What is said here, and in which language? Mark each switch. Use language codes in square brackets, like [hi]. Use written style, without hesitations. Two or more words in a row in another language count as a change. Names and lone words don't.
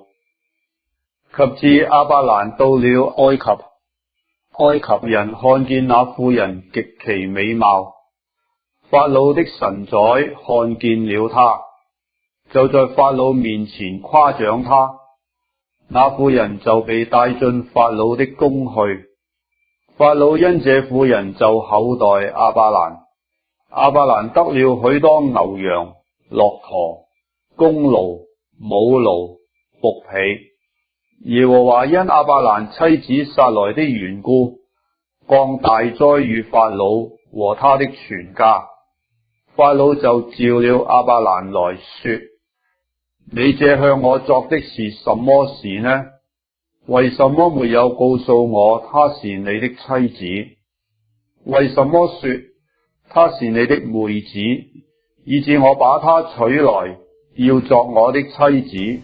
[zh] 及至亞伯蘭到了埃及，埃及人看見那婦人極其美貌，法老的臣宰看見了她，就在法老面前誇獎她。那婦人就被帶進法老的宮去。法老因這婦人就厚待亞伯蘭。亞伯蘭得了許多牛羊、駱駝、公驢、母驢、僕婢。耶和華因亞伯蘭妻子撒萊的緣故，降大災與法老和他的全家。法老就召了亞伯蘭來說：你這向我作的是什麼事呢？為什麼沒有告訴我她是你的妻子？為什麼說她是你的妹子，以致我把她娶來，要作我的妻子？